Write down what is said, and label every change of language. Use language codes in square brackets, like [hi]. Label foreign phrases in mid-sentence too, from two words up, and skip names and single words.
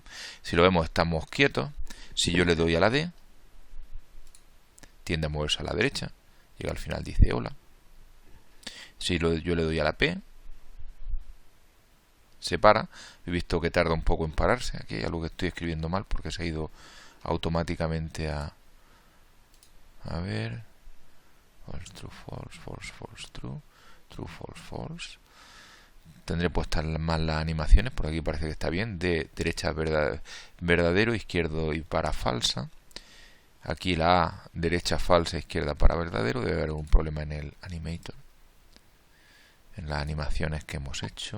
[es] Si lo vemos, estamos quietos. Si yo le doy a la D, tiende a moverse a la derecha. Llega al final, dice hola. Si yo le doy a la P, se para. He visto que tarda un poco en pararse. Aquí hay algo que estoy escribiendo mal porque se ha ido automáticamente a ver. [en] False, true, false, false, false, true. True, false, false. [es] Tendré puestas más las animaciones. Por aquí parece que está bien. De derecha verdadero, izquierdo y para falsa. Aquí la A, derecha falsa, izquierda para verdadero. Debe haber algún problema en el animator. En las animaciones que hemos hecho.